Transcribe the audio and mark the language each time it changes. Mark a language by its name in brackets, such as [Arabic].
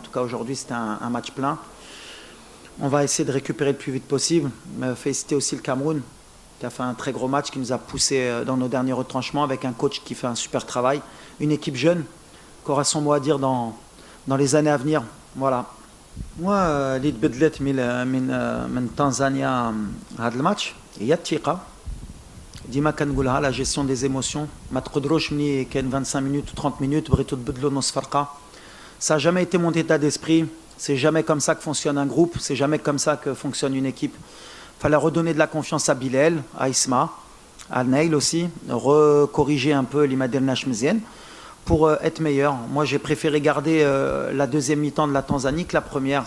[French] En tout cas, aujourd'hui, c'était un match plein. On va essayer de récupérer le plus vite possible. Féliciter aussi le Cameroun, qui a fait un très gros match, qui nous a poussé dans nos derniers retranchements, avec un coach qui fait un super travail. Une équipe jeune, qui aura son mot à dire dans les années à venir. Voilà. [Arabic] Moi, اللي تبدلت من تنزانيا هذا الماتش هي الثقة. ديما كنقولها [French] la gestion des émotions. [Arabic] ما تقدروش ملي كاين [French] 25 minutes ou 30 minutes [Arabic] بغيتو تبدلوا نص فرقة. [French] Ça n'a jamais été mon état d'esprit. C'est jamais comme ça que fonctionne un groupe. C'est jamais comme ça que fonctionne une équipe. Fallait redonner de la confiance à Bilal, à Isma, à Neil aussi, recorriger un peu l'Imadel Nashmezien pour être meilleur. Moi, j'ai préféré garder la deuxième mi-temps de la Tanzanie que la première.